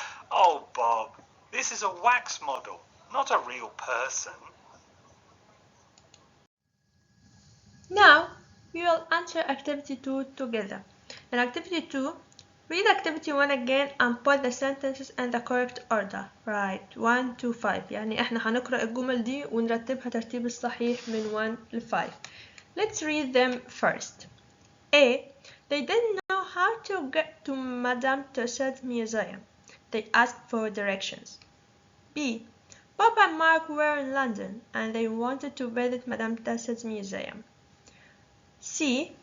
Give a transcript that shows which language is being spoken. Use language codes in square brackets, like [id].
[en] Oh, Bob, this is a wax model, not a real person. Now, we will answer activity 2 together. In activity 2, read activity 1 again and put the sentences in the correct order. Right, 1 to 5. [ar] يعني احنا هنقرأ الجمل دي ونرتبها ترتيب الصحيح من 1 ل 5. [en] Let's read them first. A. They didn't know how to get to Madame Tussauds museum. They asked for directions. B. Bob and Mark were in London and they wanted to visit Madame Tussauds museum. C.